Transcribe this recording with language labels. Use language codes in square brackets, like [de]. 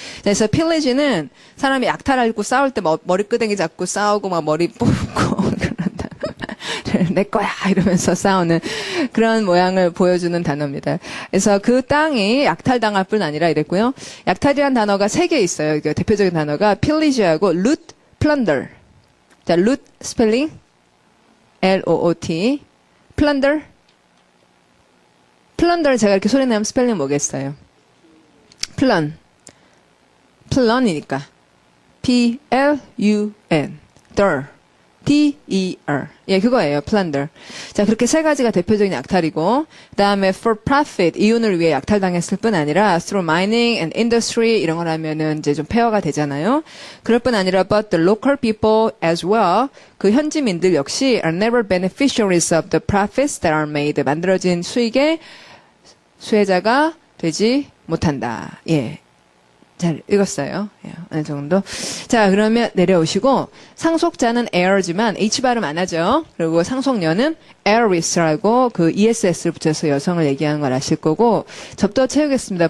[ko] 그래서 pillage는 사람이 약탈을 하고 싸울 때 머리끄댕이 잡고 싸우고 막 머리 뽑고 그런다. 내 거야 이러면서 싸우는 그런 모양을 보여주는 단어입니다. 그래서 그 땅이 약탈당할 뿐 아니라 이랬고요. 약탈이라는 단어가 3개 있어요. 대표적인 단어가 pillage하고 loot, plunder. 자, loot 스펠링 L-O-O-T, plunder. 플런더를 제가 이렇게 소리 내면 스펠링 뭐겠어요? 플런이니까 P-L-U-N plunder. D-E-R. 예, 그거예요. plunder. 자, 그렇게 세 가지가 대표적인 약탈이고, 그 다음에 for profit, 이윤을 위해 약탈당했을 뿐 아니라 [en] through mining and industry [ko] 이런 걸 하면은 이제 좀 폐허가 되잖아요. [en] 그럴 뿐 아니라 but the local people as well, [ko] 그 현지민들 역시 [en] are never beneficiaries of the profits that are made. [ko] 만들어진 수익의 수혜자가 되지 못한다. 예. 잘 읽었어요. 예, 어느 정도. 자, 그러면 내려오시고 상속자는 heir지만 H 발음 안 하죠. 그리고 상속녀는 heiress라고 그 ESS를 붙여서 여성을 얘기하는 걸 아실 거고 접도 채우겠습니다.